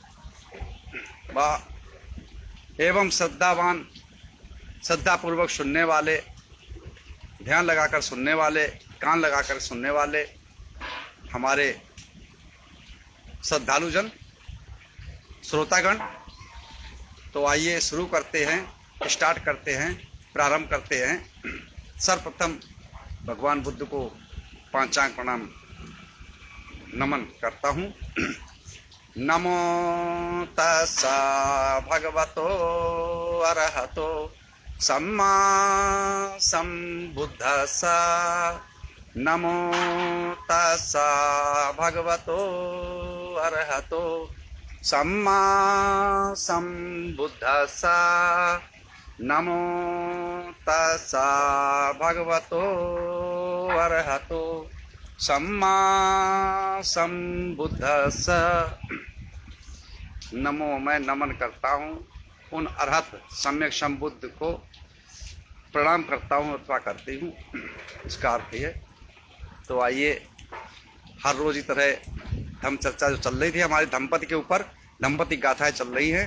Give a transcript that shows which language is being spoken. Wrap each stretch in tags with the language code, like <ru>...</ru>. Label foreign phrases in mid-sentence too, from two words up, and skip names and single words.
<hi>वह एवं श्रद्धावान, श्रद्धापूर्वक सुनने वाले, ध्यान लगाकर सुनने वाले, कान लगाकर सुनने वाले हमारे श्रद्धालुजन, श्रोतागण। तो आइए शुरू करते हैं, स्टार्ट करते हैं, प्रारंभ करते हैं। सर्वप्रथम भगवान बुद्ध को पंचांग प्रणाम नमन करता हूँ।</hi> <pi>नमो तस्सा भगवतो अरहतो सम्मा सम्बुद्धस्सा। नमो तस्सा भगवतो अरहतो सम्मा सम्बुद्धस्सा। नमो तस्सा भगवतो अरहतो सम्मा सम्बुद्धस्सा। नमो,</pi> <hi>मैं नमन करता हूँ उन अरहत सम्यक संबुद्ध को, प्रणाम करता हूँ अथवा करती हूँ, इसका अर्थ है। तो आइए हर रोज की तरह धम्म चर्चा जो चल रही थी हमारी धम्मपति के ऊपर, धम्मपति गाथाएं चल रही हैं।</hi>